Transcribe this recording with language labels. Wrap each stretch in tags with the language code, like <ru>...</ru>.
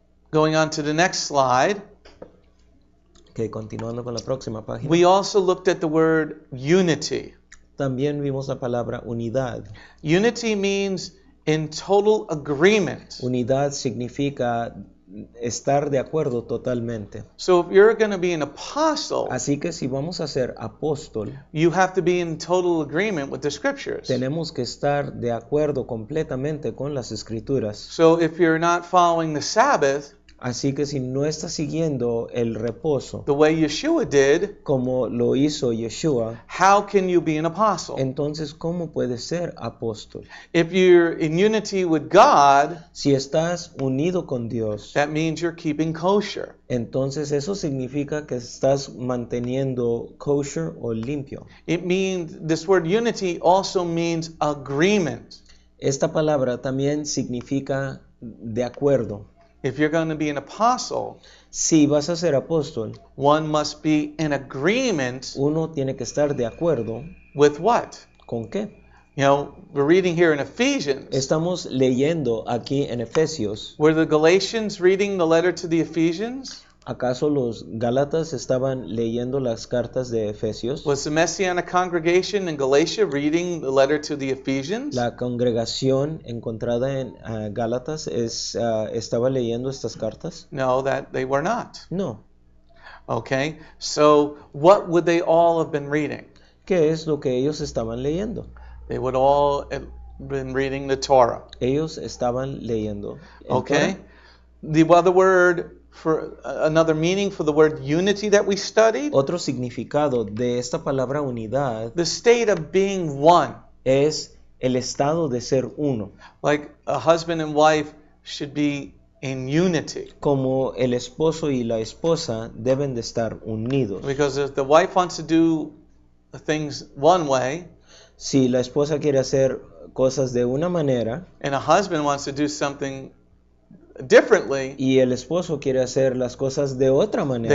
<en>Going on to the next slide.</en> <es>Okay, continuando con la próxima página.</es> <en>We also looked at the word unity.</en> <es>También vimos la palabra unidad.</es> <en>Unity means in total agreement.</en> <es>Unidad significa estar de acuerdo totalmente.</es> <en>So if you're going to be an apostle,</en> <es>así que si vamos a ser apóstol,</es> <en>you have to be in total agreement with the scriptures.</en> <es>Tenemos que estar de acuerdo completamente con las escrituras.</es> <en>So if you're not following the Sabbath,</en> <es>así que si no estás siguiendo el reposo,</es> <en>the way Yeshua did,</en> <es>como lo hizo Yeshua,</es> <en>how can you be an apostle?</en> <es>Entonces, ¿cómo puedes ser apóstol?</es> <en>If you're in unity with God,</en> <es>si estás unido con Dios,</es> <en>that means you're keeping kosher.</en> <es>Entonces eso significa que estás manteniendo kosher o limpio.</es> <en>It means, this word unity also means agreement.</en> <es>Esta palabra también significa de acuerdo.</es> <en>If you're going to be an apostle,</en> <es>si vas a ser apóstol,</es> <en>one must be in agreement.</en> <es>Uno tiene que estar de acuerdo.</es> <en>With what?</en> <es>¿Con qué?</es> <en>You know, we're reading here in Ephesians.</en> <es>Estamos leyendo aquí en Efesios.</es> <en>Were the Galatians reading the letter to the Ephesians?</en> <es>¿Acaso los Gálatas estaban leyendo las cartas de Efesios?</es> <en>Was the Messianic congregation in Galatia reading the letter to the Ephesians?</en> <es>La congregación encontrada en Gálatas estaba leyendo estas cartas?</es> <en>No, that they were not.</en> <es>No.</es> <en>Okay, so what would they all have been reading?</en> <es>¿Qué es lo que ellos estaban leyendo?</es> <en>They would all have been reading the Torah.</en> <es>Ellos estaban leyendo.</es> <en>Okay, the other word for another meaning for the word unity that we studied.</en> <es>Otro significado de esta palabra unidad.</es> <en>The state of being one.</en> <es>Es el estado de ser uno.</es> <en>Like a husband and wife should be in unity.</en> <es>Como el esposo y la esposa deben de estar unidos.</es> <en>Because if the wife wants to do things one way,</en> <es>si la esposa quiere hacer cosas de una manera,</es> <en>and a husband wants to do something differently,</en> <es>y el esposo quiere hacer las cosas de otra manera,</es>